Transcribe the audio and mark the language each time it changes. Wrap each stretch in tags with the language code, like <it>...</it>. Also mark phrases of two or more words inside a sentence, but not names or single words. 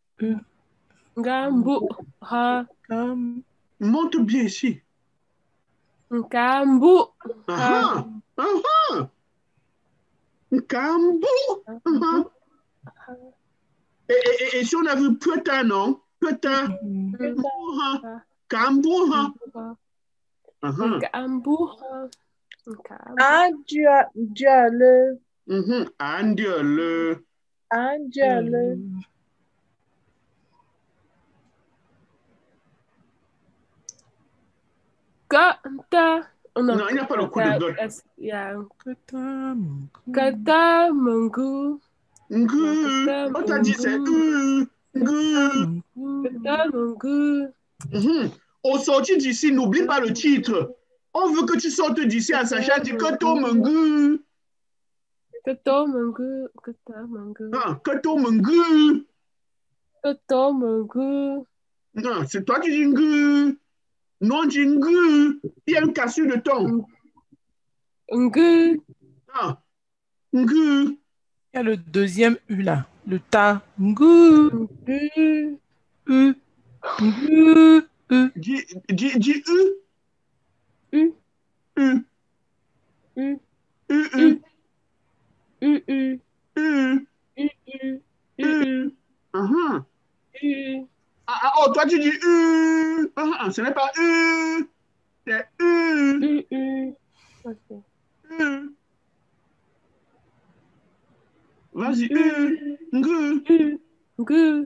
<fr>Kambuha. Monte bien ici. Kambu. Kambu. Et si on a vu Peta, non? Peta. Kambuha. Kambuha. Andiale. Andiale. Andiale. Kata. Non, il n'y a pas le coup de dot. Kata Mungu. On t'a dit c'est Kata Mungu. Au sortir d'ici, n'oublie pas le titre. On veut que tu sortes d'ici en sachant du Kato Mungu. Kato Mungu. Kata Mungu. Kato Mungu. Kato Mungu. Non, c'est toi qui dis ngu. Non, dis ngu. Il y a une cassure de ton. Ngu. Ngu. Il y a le deuxième U là. Le ta. Ngu. Ngu. U. Ngu. Dis U. U. U. U. U. U. U. U. Oh, toi tu dis U. Ce n'est pas U. C'est U. U. Ok. U. Vas-y, ngu. Ngu.</fr>